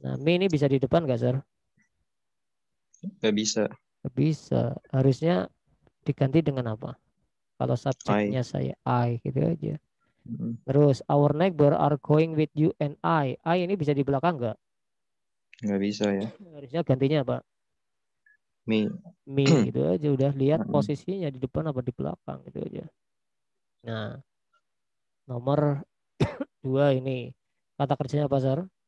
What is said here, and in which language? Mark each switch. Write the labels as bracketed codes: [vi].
[id] Nah, me ini bisa di depan nggak, Sir? Gak bisa. Nggak bisa. Harusnya diganti dengan apa? Kalau [en] I. [id] subjeknya saya I gitu aja. Hmm. Terus [en] our neighbor are going with you and I. [id] I ini bisa di belakang nggak? Gak bisa ya. Harusnya gantinya apa? [en] Me. [id] Me gitu aja, udah lihat Hmm. posisinya di depan apa di belakang gitu aja. Nah, nomor dua ini kata kerjanya apa, Sar?